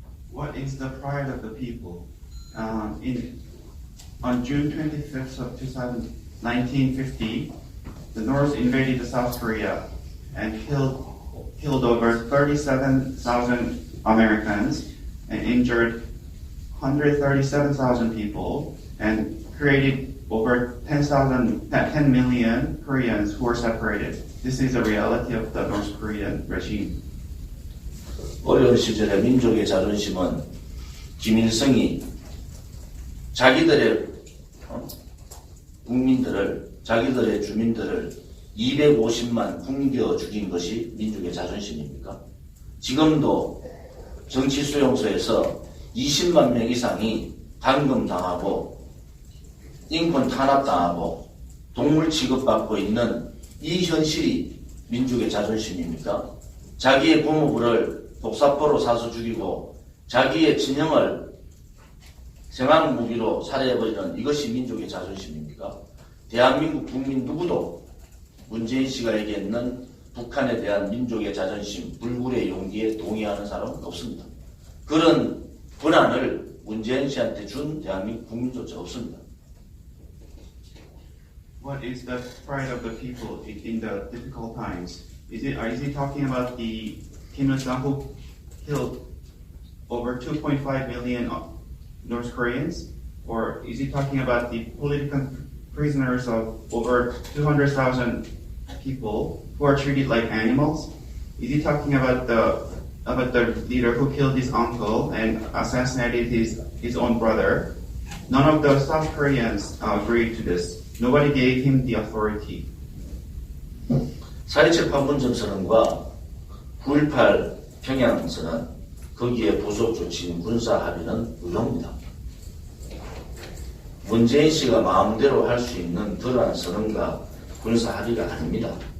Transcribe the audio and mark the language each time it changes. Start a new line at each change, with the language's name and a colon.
English: What is the pride of the people? On June 25th of 1950, the North invaded South Korea and killed over 37,000 Americans and injured 137,000 people and created over 10 million Koreans who were separated. This is the reality of the North Korean regime.
Korean: 어려운 시절의 민족의 자존심은 김일성이 자기들의 국민들을, 자기들의 주민들을 250만 굶겨 죽인 것이 민족의 자존심입니까? 지금도 정치 수용소에서 20만 명 이상이 감금당하고 인권 탄압당하고 동물 취급받고 있는 이 현실이 민족의 자존심입니까? 자기의 부모부를 독사포로 사서 죽이고 자기의 친형을 생활 무기로 살해해버리는 이것이 민족의 자존심입니까? 대한민국 국민 누구도 문재인 씨가 얘기했는 북한에 대한 민족의 자존심, 불굴의 용기에 동의하는 사람은 없습니다. 그런 권한을 문재인 씨한테 준 대한민국 국민조차 없습니다.
English: What is the pride of the people in the difficult times? Is he talking about the Kim Il-sung who killed over 2.5 million North Koreans? Or is he talking about the political prisoners of over 200,000 people who are treated like animals? Is he talking about the leader who killed his uncle and assassinated his own brother? None of the South Koreans agreed to this. Nobody gave him the authority.
Korean: 4.27 판문점선언과 9.18 평양선언, 거기에 부속 조치인 군사 합의는 의도입니다. 문재인 씨가 마음대로 할 수 있는 그러한 선언과 군사 합의가 아닙니다.